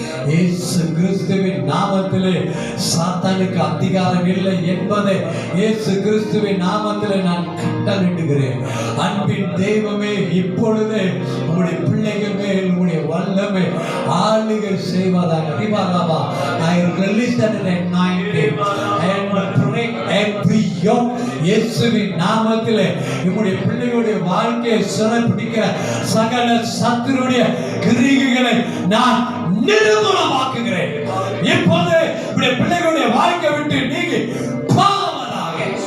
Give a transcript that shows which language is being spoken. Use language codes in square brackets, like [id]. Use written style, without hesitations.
[ta] இயேசு கிறிஸ்துவின் நாமத்திலே சாத்தானுக்கு அதிகாரம் இல்லை என்பதை இயேசு கிறிஸ்துவின் நாமத்திலே நான் கட்டளையிடுகிறேன். அன்பின் தெய்வமே, இப்பொழுது உங்களுடைய பிள்ளைகள் மேல் உங்களுடைய வல்லமை ஆளுகை செய்வதாக. [en] I release that anointing and break every yoke. [ta] இயேசுவின் நாமத்திலே உங்களுடைய பிள்ளைகளுடைய வாழ்க்கையை சிறைப்பிடிக்கிற சகல சத்துருடைய கிரியைகளை நான் நிர்மூலமாக்குகிறேன். இப்போது உங்களுடைய பிள்ளைகளுடைய வாழ்க்கை விட்டு நீங்கி போவதாக.